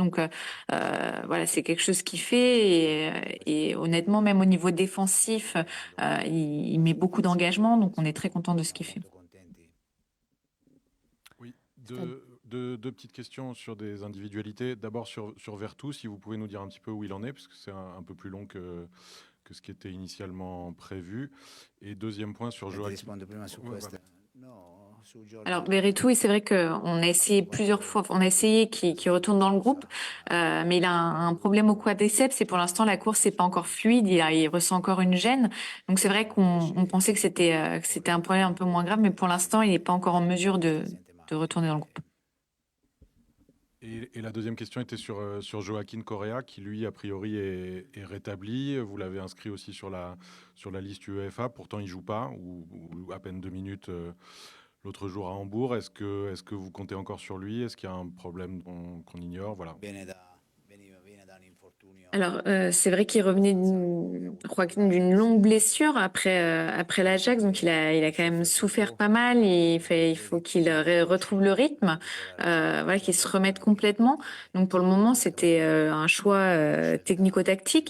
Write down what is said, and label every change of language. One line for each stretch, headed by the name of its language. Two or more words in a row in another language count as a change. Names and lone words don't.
French: Donc voilà, c'est quelque chose qu'il fait et honnêtement, même au niveau défensif, il met beaucoup d'engagement, donc on est très content de ce qu'il fait. Oui, deux petites questions sur des individualités. D'abord sur Vertou, si vous pouvez nous dire un petit peu où il en est, parce que c'est un peu plus long que ce qui était initialement prévu. Et deuxième point sur Joachim.
Italian: Rispondo prima su
French: Ouais,
Italian: questa.
French: voilà.
Italian: No, su Jordi.
French: Alors, Verretou, c'est vrai qu'on a essayé plusieurs fois, on a essayé qu'il retourne dans le groupe, mais il a un problème au quadriceps et pour l'instant, la course n'est pas encore fluide, il ressent encore une gêne. Donc, c'est vrai qu'on pensait que c'était un problème un peu moins grave, mais pour l'instant, il n'est pas encore en mesure de retourner dans le groupe. Et la deuxième question était sur Joaquin Correa, qui lui, a priori, est rétabli. Vous l'avez inscrit aussi sur la liste UEFA. Pourtant, il ne joue pas, ou à peine 2 minutes l'autre jour à Hambourg. Est-ce que vous comptez encore sur lui? Est-ce qu'il y a un problème qu'on ignore? Voilà.
Italian: Viene da un infortunio.
French: Alors, c'est vrai qu'il revenait Joaquin d'une longue blessure après l'Ajax, donc il a quand même souffert pas mal. Il faut qu'il retrouve le rythme, voilà, qu'il se remette complètement. Donc pour le moment, c'était un choix technico-tactique.